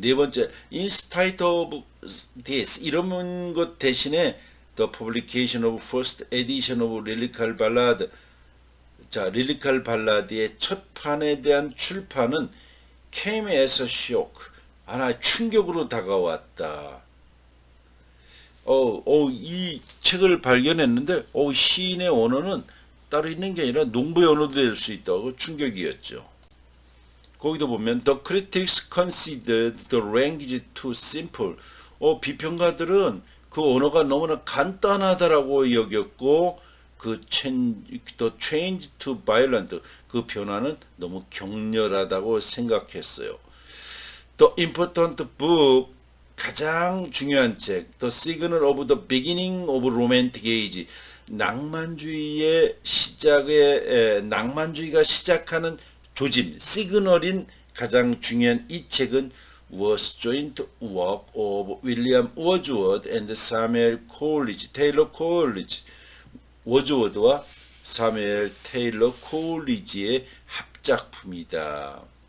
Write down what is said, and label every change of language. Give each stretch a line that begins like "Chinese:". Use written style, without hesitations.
English: 네 번째 in spite of this
Korean: 이런 것 대신에
English: the publication of first edition of 릴리칼 발라드.
Korean: 자, 릴리칼 발라드의 첫 판에 대한 출판은
English: came as a shock.
Korean: 하나의 충격으로 다가왔다. 이 책을 발견했는데, 시인의 언어는 따로 있는 게 아니라 농부의 언어도 될 수 있다고 충격이었죠. 거기도 보면,
English: the critics considered the language too simple.
Korean: 비평가들은 그 언어가 너무나 간단하다라고 여겼고,
English: the change to violent,
Korean: 그 변화는 너무 격렬하다고 생각했어요.
English: The important book,
Korean: 가장 중요한 책,
English: The Signal of the Beginning of Romantic Age,
Korean: 낭만주의의 시작에 낭만주의가 시작하는 조짐, 시그널인 가장 중요한 이 책은
English: was joint work of William Wordsworth and Samuel Coleridge, Taylor Coleridge,
Korean: 워즈워드와 사무엘 테일러 콜리지의 합작품이다.